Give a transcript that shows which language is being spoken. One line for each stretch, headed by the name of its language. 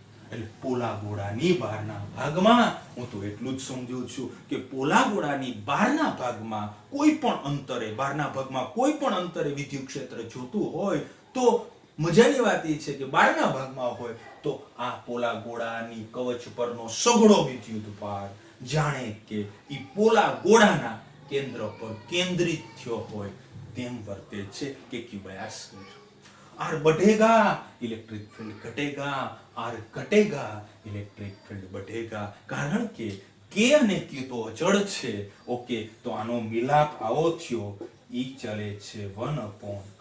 Gujarati: એટલે પોલા ગોળાની બહારના ભાગમાં હું તો એટલું જ સમજુ છું કે પોલા ગોળાની બહારના ભાગમાં કોઈ પણ અંતરે, બહારના ભાગમાં કોઈ પણ અંતરે વિદ્યુત ક્ષેત્ર જોતું હોય તો મજાની વાત એ છે કે બહારના ભાગમાં હોય તો આ પોલા ગોળાની કવચ પરનો સઘળો વિદ્યુત ભાર જાણે કે ઈ પોલા ગોળાના કેન્દ્ર પર કેન્દ્રિત થયો હોય તેમ વર્તે છે કે ક્યુબાયસ કર્યું.
Hindi: आर बढ़ेगा इलेक्ट्रिक फील्ड घटेगा, आर घटेगा इलेक्ट्रिक फील्ड बढ़ेगा.
Gujarati: कारण કે k અને q તો અચળ છે. ઓકે, તો આનો મિલાપ આવો થયો, ઈ ચલે છે 1/r².